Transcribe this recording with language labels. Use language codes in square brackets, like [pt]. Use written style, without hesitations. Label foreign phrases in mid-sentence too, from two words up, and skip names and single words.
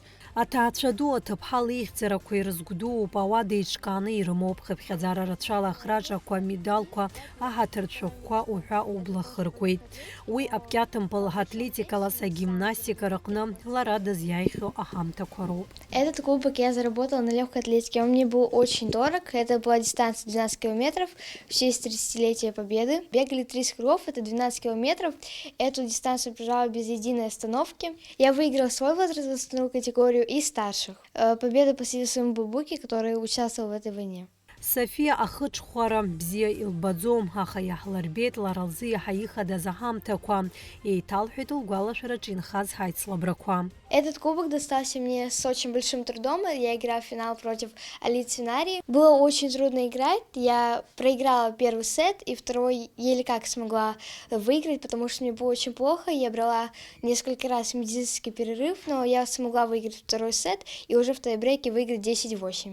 [ab] Аҭаацәа ду аҭыԥҳа лихьӡарақәа ирызгәдууп, ауада иҿкааны ирымоуп, хыԥхьаӡара рацәала ахраҿақәа, амедалқәа, аҳаҭыртә шәҟәқәа уҳәа убла хыркуеит. Уи Апкьаҭымпыл атлетикалас, агимнастика рыҟны лара дызиааихьоу аҳамҭақәа роуп. [ru] Этот кубок я заработала на легкой атлетике. Он мне был очень дорог. Это была дистанция 12 километров в честь 30-летия Победы. Бегали 30 кругов, это 12 километров. Эту дистанцию пробежала без единой остановки. Я выиграла свой возрастную категорию и старших. Победу посвятила своему бабуке, который участвовал в этой войне. [ab] София ахыҽхәара бзиа илбаӡом, аха иаҳлырбеит лара лзы иаҳа ихадаз аҳамҭақәа, еиҭалҳәеит лгәалашәараҿы инхаз ҳаицлабрақәа. [ru] Этот кубок достался мне с очень большим трудом. Я играла в финал против Алит Свинари. Было очень трудно играть. Я проиграла первый сет, и второй еле как смогла выиграть, потому что мне было очень плохо. Я брала несколько раз медицинский перерыв, но я смогла выиграть второй сет и уже в тайбрейке выиграть 10-8.